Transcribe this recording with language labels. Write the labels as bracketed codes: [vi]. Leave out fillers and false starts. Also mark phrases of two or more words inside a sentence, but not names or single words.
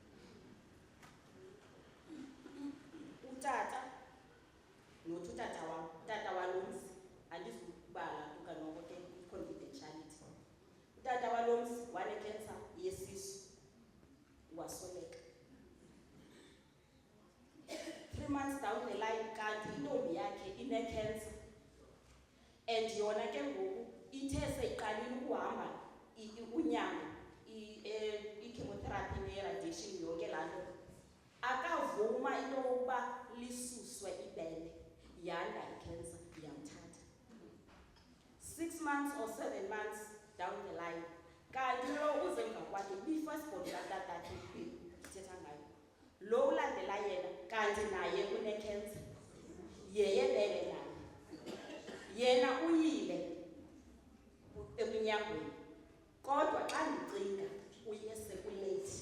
[xh] Utata nothi utata walo mzi, andizukubala kukanoko ke i-confidentiality. Utata walo mzi wane-cancer yesisu, wasweleka. [en] 3 months down the line [xh] kanti intombi yakhe ine-cancer, and yona ke ngoku ithe seyiqalile ukuhamba unyango, i-chemotherapy ne-radiation yonke laa nto, akavuma into yokuba lisuswe ibele, yanda i-cancer yamthatha. [en] 6 months or 7 months down the line, [xh] kanti lo uze emva kwakhe bi-firstborn katatakhe ndithetha ngayo, lo ulandela yena kanti naye une-cancer yeyebele naye. Yena uyile eminyangweni kodwa xa ndicinga uye sekulethi.